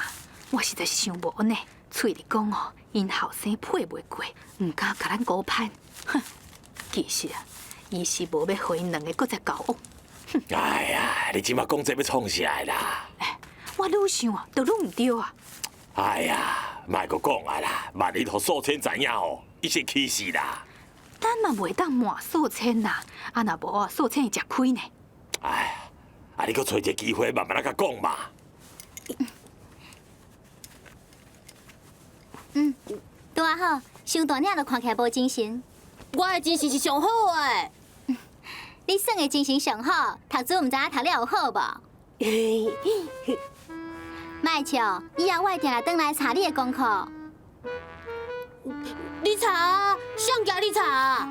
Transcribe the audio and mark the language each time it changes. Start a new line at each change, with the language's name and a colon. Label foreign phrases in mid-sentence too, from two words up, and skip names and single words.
Min Nan Chinese: 我实在是想无呢。喙里讲哦，因后生配袂过，唔敢甲咱高攀。哼，其实啊，伊是无要互因两个搁再交往。哎呀，你即马讲这要创啥啦？我愈想啊，就愈唔对啊。哎呀，莫阁讲啊啦，万一互素清知影哦，伊是气死啦。咱嘛袂当瞒素清啦，啊若无啊，素清会食亏呢。哎。啊！你搁找一个机会，慢慢来甲讲嘛。拄啊好，伤大领就看起来无精神。我的精神是上好的。你算的精神上好，读书唔知影读了有好无？莫笑，以后我一定来转来查你的功课。你查啊，谁叫你查啊？